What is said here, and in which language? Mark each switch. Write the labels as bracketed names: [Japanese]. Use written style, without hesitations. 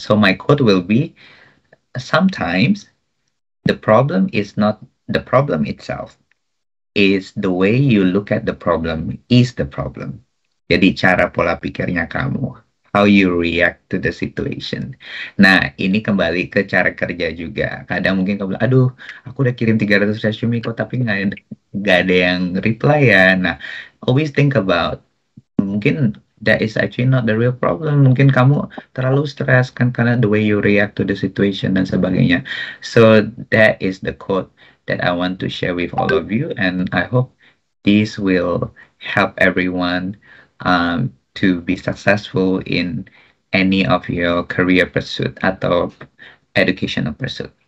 [English] So my quote will be, sometimes the problem is not the problem itself, is the way you look at the problem is the problem. [Indonesian] Jadi cara pola pikirnya kamu, [English] how you react to the situation. [Indonesian] Nah, ini kembali ke cara kerja juga. Kadang mungkin kamu bilang, aduh, aku udah kirim 300 resume kok, tapi nggak ada yang reply ya. [English] Nah, always think about, mungkin that is actually not the real problem. [Indonesian] Mungkin kamu terlalu stres kan karena [English] the way you react to the situation [Indonesian] dan sebagainya. [English] So that is the quote that I want to share with all of you, and I hope this will help everyone to be successful in any of your career pursuit atau educational pursuit.